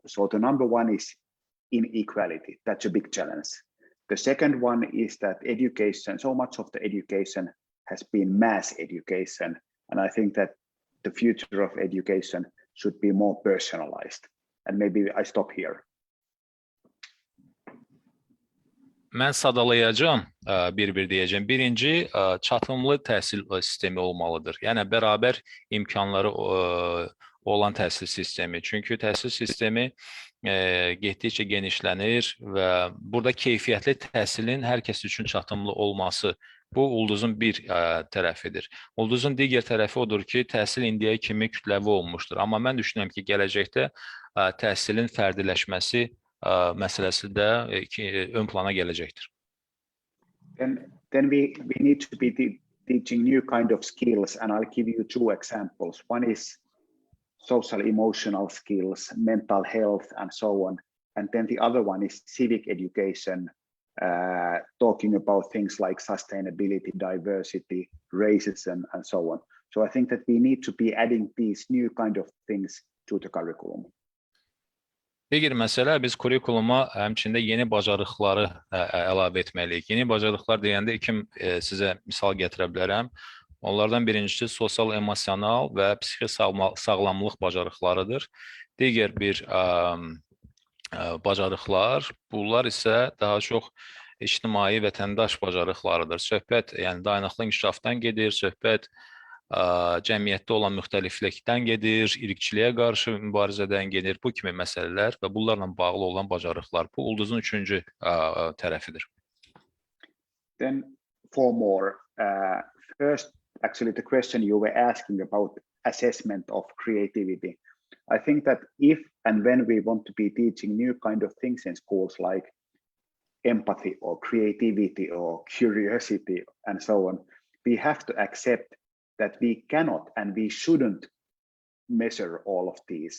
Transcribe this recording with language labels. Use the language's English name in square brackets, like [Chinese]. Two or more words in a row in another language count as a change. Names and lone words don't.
[English] So the number one is inequality. That's a big challenge. The second one is that education, so much of the education has been mass education. And I think that the future of education should be more personalized. And maybe I stop here. [Azerbaijani] Mən sadalayacağım, bir-bir deyəcəm. Birinci, çatımlı təhsil sistemi olmalıdır. Yəni, bərabər imkanları olan təhsil sistemi. Çünki təhsil sistemi getdikcə genişlənir və burada keyfiyyətli təhsilin hər kəs üçün çatımlı olması bu ulduzun bir tərəfidir. Ulduzun digər tərəfi odur ki, təhsil indiyə kimi kütləvi olmuşdur. Amma mən düşünürəm ki, gələcəkdə təhsilin fərdiləşməsi məsələsi də ön plana gələcəkdir. [English] Then we need to be teaching new kind of skills, and I'll give you 2 examples. One is social emotional skills, mental health, and so on. And then the other one is civic education, talking about things like sustainability, diversity, racism, and so on. So I think that we need to be adding these new kind of things to the curriculum. [Azerbaijani] Digər məsələ, biz kurikuluma həmçində yeni bacarıqları əlavə etməliyik. Yeni bacarıqlar deyəndə sizə misal gətirə bilərəm. Onlardan birincisi sosial, emosional və psixi sağlamlıq bacarıqlarıdır. Digər bir bacarıqlar, bunlar isə daha çox ictimai vətəndaş bacarıqlarıdır. Söhbət, yəni dayanıqlı inkişafdan gedir, söhbət cəmiyyətdə olan müxtəliflikdən gedir, irqçiliyə qarşı mübarizədən gedir, bu kimi məsələlər və bunlarla bağlı olan bacarıqlar. Bu ulduzun 3-cü tərəfidir. [English] Then 4 more. First, actually the question you were asking about assessment of creativity. I think that if and when we want to be teaching new kind of things in schools like empathy or creativity or curiosity and so on, we have to accept that we cannot and we shouldn't measure all of these.